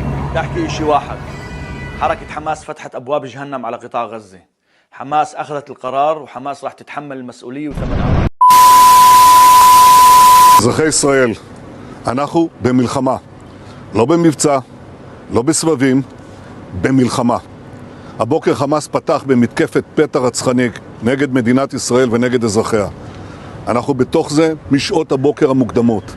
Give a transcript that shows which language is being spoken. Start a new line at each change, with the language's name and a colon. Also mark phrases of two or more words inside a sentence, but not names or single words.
Arabic: بدي أحكي شيء واحد. حركة حماس فتحت أبواب جهنم على قطاع غزة. حماس أخذت القرار وحماس راح تتحمل المسؤولية وثمنها.
Hebrew: אזרחי ישראל, אנחנו במלחמה, לא במבצע, לא בסבבים, במלחמה. הבוקר חמאס פתח במתקפת פתע רצחני נגד מדינת ישראל ונגד אזרחיה. אנחנו בתוך זה משעות הבוקר המוקדמות.